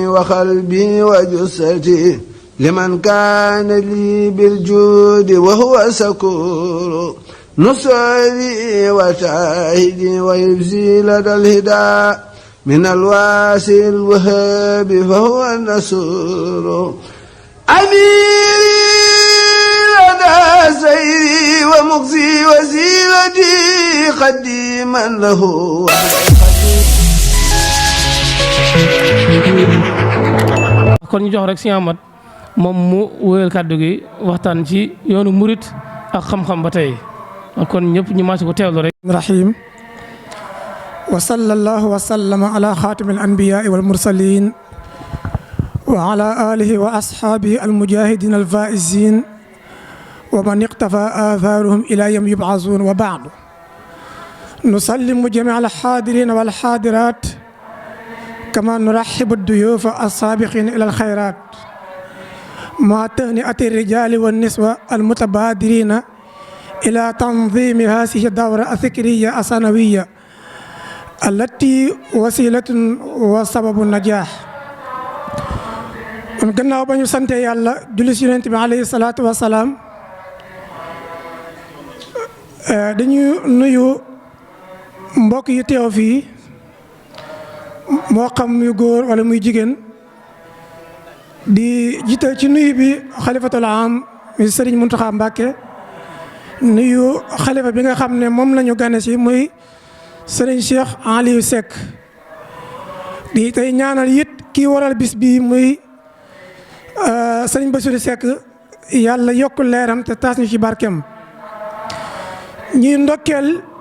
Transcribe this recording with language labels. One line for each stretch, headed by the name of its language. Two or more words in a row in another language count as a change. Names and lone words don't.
Arabic: وقلبي وجسدي لمن كان لي بالجود وهو سكور نصري وتعهدي ويبزي لدى الهدى من الواسع الوهاب فهو النصور أميري لدى سيري ومغزي وسيلتي قديما له
Wolof: kon ñu jox rek Sëñ Ahmad moom mu wéyal kàddu gi waxtaan ci yoonu murit ak xam-xam ba tey kon ñëpp ñu maasi ko teewlu rek.
Arabic: رحيم وصلى الله وسلم على خاتم الأنبياء والمرسلين وعلى آله وأصحابه المجاهدين الفائزين ومن اقتفى آثارهم إلى يوم يبعثون وبعد نسلم جميع الحاضرين والحاضرات كما نرحب الضيوف السابقين إلى الخيرات مع تهنئة الرجال والنسوة المتبادرين إلى تنظيم هذه الدورة الذكرية السنوية التي وسيلة وسبب النجاح.
Wolof: kon gannaaw ba ñu sant Yàlla julli ci Yonent bi
Arabic: عليه الصلاة والسلام
Wolof: dañu nuyu mbokk yi teew fii moo xam muy góor wala muy jigéen di jiital ci nuyu bi xalifatul am muy Sëriñ Muntaxa Mbàkke nuyu xalifa bi nga xam ne moom la ñu gane si muy Sëriñ Cheikh Aliou Seck di tey ñaanal it kii waral bis bi muy Sëriñ Bassirou Seck yàlla yokk leeram te taas ñu ci barkeem ñuy ndokkeel